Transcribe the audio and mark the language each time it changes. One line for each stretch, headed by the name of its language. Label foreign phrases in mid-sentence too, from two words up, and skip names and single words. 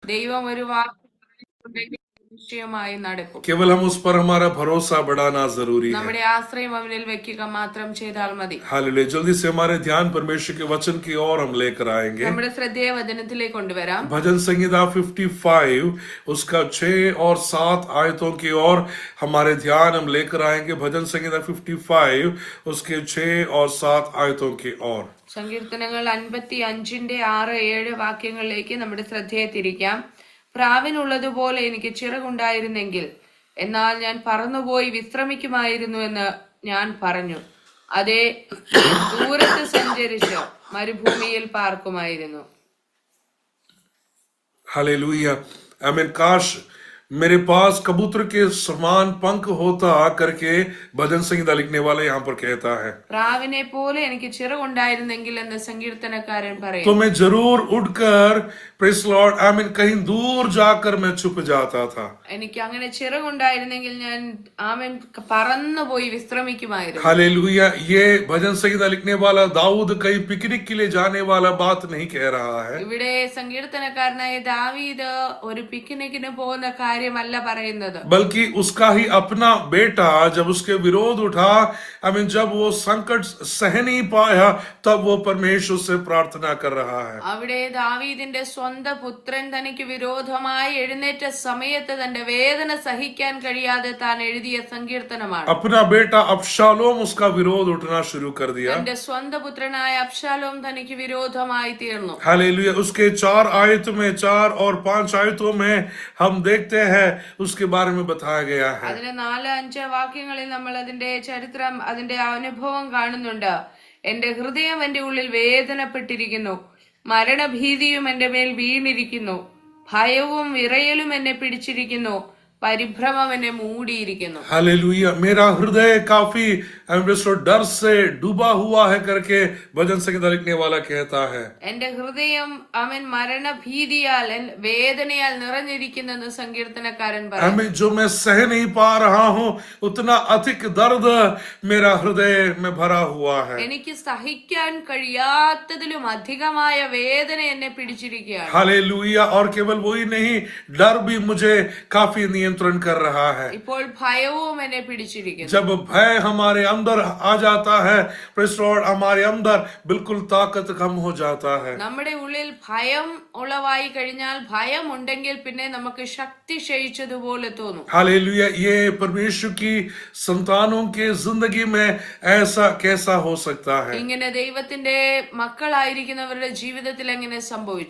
Malayalam: ദൈവം ഒരു വാക്ക് പറഞ്ഞിട്ടുണ്ടെങ്കിൽ നിശ്ചയമായി നടക്കും.
Hindi: केवल हम उस पर हमारा भरोसा बढ़ाना जरूरी है।
Malayalam: നമ്മുടെ ആശ്രയം അവനിൽ വെക്കുക മാത്രം ചെയ്താൽ മതി.
Hindi: हालेलुया। जल्दी से हमारे ध्यान परमेश्वर के वचन की ओर हम लेकर आएंगे।
Malayalam: നമ്മുടെ ശ്രദ്ധയെ വചനത്തിലേക്ക് കൊണ്ടുവരാം.
Hindi: भजन संहिता 55 उसका 6 और 7 आयतों की ओर हमारे ध्यान हम लेकर आएंगे। भजन संहिता 55 उसके 6 और 7 आयतों की ओर।
Malayalam: സങ്കീർത്തനങ്ങൾ 55ന്റെ 6-7 വാക്യങ്ങളിലേക്ക് നമ്മുടെ ശ്രദ്ധയെ തിരിക്കാം. പ്രാവിനുള്ളതുപോലെ എനിക്ക് ചിറകുണ്ടായിരുന്നെങ്കിൽ, എന്നാൽ ഞാൻ പറന്നുപോയി വിശ്രമിക്കുമായിരുന്നു എന്ന് ഞാൻ പറഞ്ഞു. അതേ, ദൂരത്ത് സഞ്ചരിച്ച് മരുഭൂമിയിൽ പാർക്കുമായിരുന്നു.
Hindi: हालेलुया। आमीन। काश मेरे पास कबूतर के समान पंख होता करके भजन संहिता लिखने वाला यहाँ पर कहता है।
Malayalam: പ്രാവിനെ പോലെ എനിക്ക് ചിറകുണ്ടായിരുന്നെങ്കിൽ എന്ന് സങ്കീർത്തനക്കാരൻ പറയും.
Hindi: तो मैं जरूर उड़कर
English: praise Lord
Hindi: आमीन कहीं दूर जाकर मैं छुप जाता था।
Malayalam: എനിക്ക് അങ്ങനെ ചിറകുണ്ടായിരുന്നെങ്കിൽ ഞാൻ ആമേൻ പറന്നുപോയി വിശ്രമിക്കുമായിരുന്നു.
Hindi: हालेलुया। ये भजन संहिता लिखने वाला दाऊद कहीं पिकनिक के लिए जाने वाला बात नहीं कह रहा है।
Malayalam: ഇവിടെ സങ്കീർത്തനക്കാരനായ ദാവീദ് ഒരു പിക്നിക്കിന് പോകുന്ന കാര്യമല്ല പറയുന്നത്,
Hindi: बल्कि उसका ही अपना बेटा जब उसके विरोध उठा, आमीन, जब वो संकट सह नहीं पाया, तब वो परमेश्वर से प्रार्थना कर रहा है।
Malayalam: അവിടെ ദാവീദിന്റെ സ്വന്തം പുത്രൻ തനിക്ക് വിരോധമായി എഴുന്നേറ്റ സമയത്ത് തന്റെ വേദന സഹിക്കാൻ കഴിയാതെ താൻ എഴുതിയ സങ്കീർത്തനമാണ്.
Hindi: अपना बेटा अबशालोम उसका विरोध उठना शुरू कर दिया।
Malayalam: തന്റെ സ്വന്തം പുത്രനായ അബ്ശാലോം തനിക്ക് വിരോധമായി തീർന്നു.
Hindi: हालेलुया। उसके 4 आयत में 4 और 5 आयतों में हम देखते हैं उसके बारे में बताया गया है।
Malayalam: അതിലെ 4-5 വാക്യങ്ങളിൽ നമ്മൾ അതിന്റെ ചരിത്രം, അതിന്റെ അനുഭവം കാണുന്നുണ്ട്. എന്റെ ഹൃദയം എന്റെ ഉള്ളിൽ വേദനപ്പെട്ടിരിക്കുന്നു, മരണഭീതിയും എന്റെ മേൽ വീണിരിക്കുന്നു, ഭയവും വിറയലും എന്നെ പിടിച്ചിരിക്കുന്നു, പരിഭ്രമം എന്നെ മൂടിയിരിക്കുന്നു.
Hindi: हालेलुया। मेरा हृदय काफी डर से डूबा हुआ है करके भजन संहिता लिखने वाला कहता है।
Malayalam: എന്റെ ഹൃദയം അവൻ മരണഭീതിയാൽ വേദനയാൽ നിറഞ്ഞിരിക്കുന്നെന്ന് സങ്കീർത്തനക്കാരൻ പറയും.
Hindi: हमें जो मैं सह नहीं पा रहा हूँ उतना अधिक दर्द मेरा हृदय में भरा हुआ है।
Malayalam: എനിക്ക് സഹിക്കാൻ കഴിയാത്തതിലും അധികമായ വേദന എന്നെ പിടിച്ചിരിക്കുകയാണ്.
Hindi: हालेलुया। और केवल वही नहीं, डर भी मुझे काफी नियंत्रण कर रहा है।
Malayalam: ഇപ്പോൾ ഭയവും എന്നെ പിടിച്ചിരിക്കുന്നു.
Hindi: जब भय हमारे अंदर आ जाता है,
English: praise Lord,
Hindi: हमारे अंदर बिल्कुल ताकत कम हो जाता है।
Malayalam: നമ്മുടെ ഉള്ളിൽ ഭയം ഉളവായി കഴിഞ്ഞാൽ, ഭയം ഉണ്ടെങ്കിൽ പിന്നെ നമുക്ക് ശക്തി ക്ഷയിച്ചതുപോലെ തോന്നും.
Hindi: हालेलुया। ये परमेश्वर की संतानों के जिंदगी में ऐसा कैसा हो सकता है?
Malayalam: ഇങ്ങനെ ദൈവത്തിന്റെ മക്കളായിരിക്കുന്നവരുടെ ജീവിതത്തിൽ എങ്ങനെ സംഭവിച്ചു?